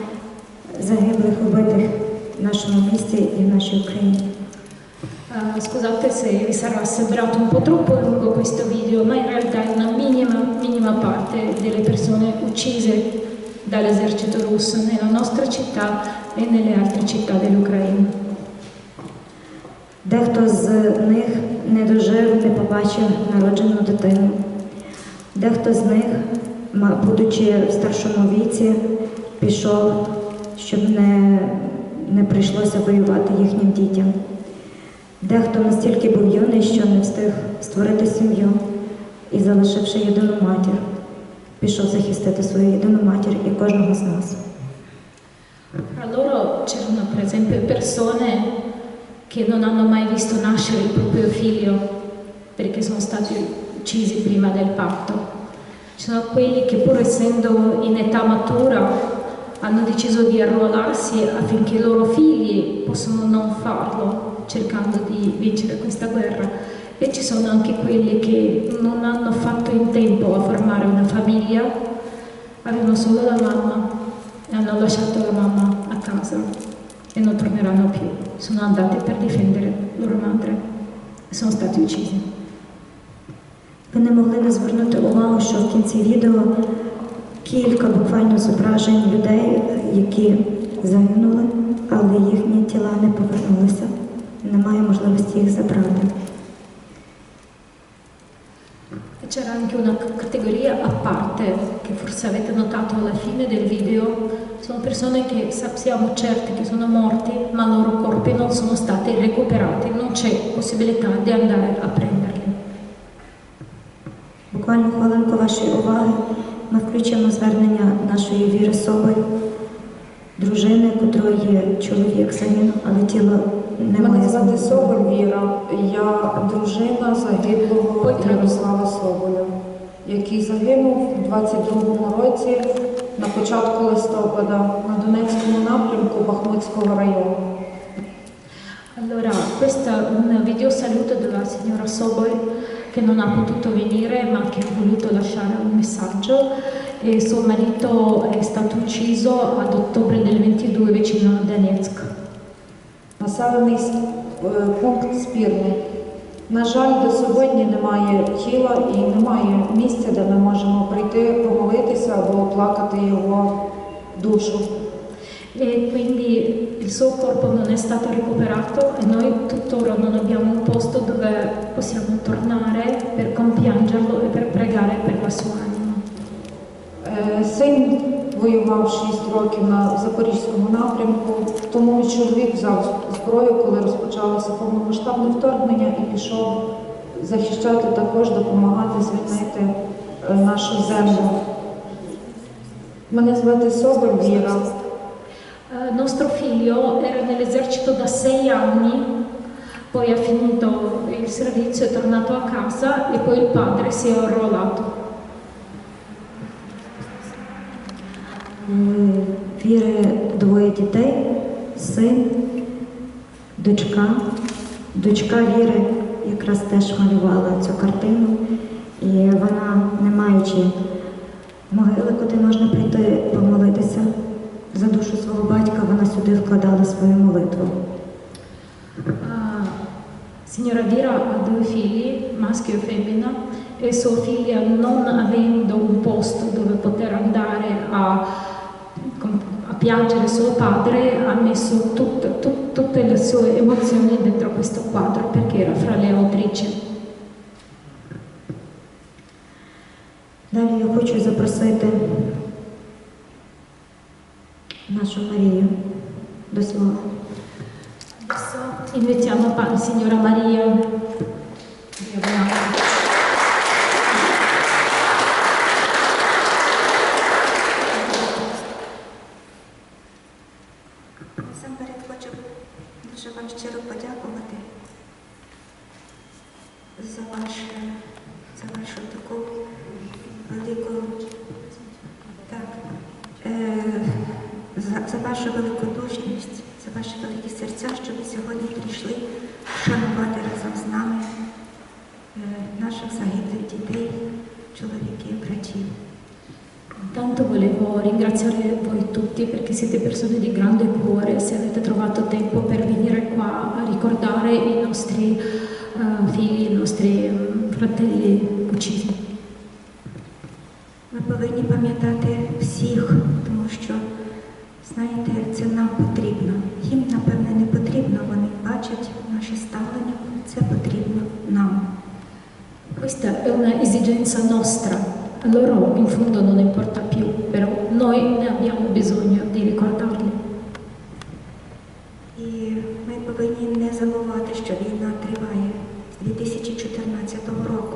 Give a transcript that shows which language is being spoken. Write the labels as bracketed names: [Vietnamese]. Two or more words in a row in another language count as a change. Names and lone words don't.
[Ukrainian] загиблих, убитих в нашому місті і в нашій Україні. [Italian] Scusate se vi sarà sembrato un po' troppo lungo questo video, ma in realtà è una minima parte delle persone uccise dall'esercito russo nella nostra città e nelle altre città dell'Ucraina. [Ukrainian] Дехто з них не дожив, не побачив народжену дитину. Дехто з них, будучи в старшому віці, пішов, щоб не прийшлося воювати їхнім дітям. Дехто настільки був юний, що не встиг створити сім'ю і, залишивши єдину матір, пішов захистити свою єдину матір і кожного з нас. [Italian] Tra loro c'erano per esempio persone che non hanno mai visto nascere il proprio figlio, perché sono stati uccisi prima del patto. Ci sono quelli che pur essendo in età matura hanno deciso di arruolarsi affinché i loro figli possano non farlo, cercando di vincere questa guerra. E ci sono anche quelli che non hanno fatto in tempo a formare una famiglia, avevano solo la mamma e hanno lasciato la mamma a casa e non torneranno più. Sono andati per difendere loro madre e sono stati uccisi. [Ukrainian] Ви не могли не звернути увагу, що в кінці відео кілька буквально зображень людей, які загинули, але їхні тіла не повернулися. Немає можливості їх забрати. [Italian] E c'era anche una categoria a parte, che forse avete notato alla fine del video, sono persone che sappiamo certe che sono morti, ma i loro corpi non sono stati recuperati, non c'è possibilità di andare a prenderli. [Ukrainian] Буквально хвилинку вашої уваги ми включимо звернення нашої Віри Соболь, дружини, котрої чоловік загинув, але тіло немає. Мене звати Соболь Віра, я дружина загиблого Ярослава Соболя, який загинув у 22-му році на початку листопада на Донецькому напрямку Бахмутського району. [Italian] Allora, questo è un video saluto della signora Sobol che non ha potuto venire ma che ha voluto lasciare un messaggio e suo marito è stato ucciso ad ottobre del 22 vicino a Donetsk. [Ukrainian] Населений пункт спірний. На жаль, до сьогодні немає тіла і немає місця, де ми можемо прийти, помолитися або оплакати його душу. [Italian] E quindi il suo corpo non è stato recuperato e noi tuttora non abbiamo un posto dove possiamo tornare per compiangerlo e per pregare per la sua anima. [Ukrainian] Син воював 6 років на Запорізькому напрямку, тому мій чоловік взяв зброю, коли розпочалося повномасштабне вторгнення і пішов захищати також, допомагати звільнити нашу землю. Мене звати Соболь Віра. [Italian] Nostro figlio era nell'esercito da 6 anni, poi ha finito il servizio, è tornato a casa e poi il padre si è arruolato. [Ukrainian] Віри двоє дітей, син, дочка. Дочка Віри якраз теж малювала цю картину, і вона, не маючи могили, куди можна прийти помолитися за душу свого батька, вона сюди вкладала свою молитву. [Italian] Signora Vira ha 2 figli, maschio e femmina, e sua figlia, non avendo un posto dove poter andare a piangere suo padre, ha messo tutte le sue emozioni dentro questo quadro perché era fra le autrici. [Ukrainian] Далі я хочу запросити нашу Марію до слова. [Italian] Adesso invitiamo signora Maria. [Ukrainian] Насамперед хочу дуже вам щиро подякувати за вашу таку велику, за вашу великодушність, за ваші великі серця, що ви сьогодні прийшли вшанувати разом з нами наших загиблих дітей, чоловіків, братів. [Italian] Intanto volevo ringraziare voi tutti perché siete persone di grande cuore, se avete trovato tempo per venire qua a ricordare i nostri figli, i nostri fratelli uccisi. [Ukrainian] Ми повинні пам'ятати всіх, тому що, знаєте, це нам потрібно. Їм, напевне, не потрібно, вони бачать наше ставлення, це потрібно нам. [Italian] Questa è una esigenza nostra, a loro in fondo non importa più, però noi ne abbiamo bisogno di ricordarli. [Ukrainian] І ми повинні не забувати, що війна триває з 2014 року.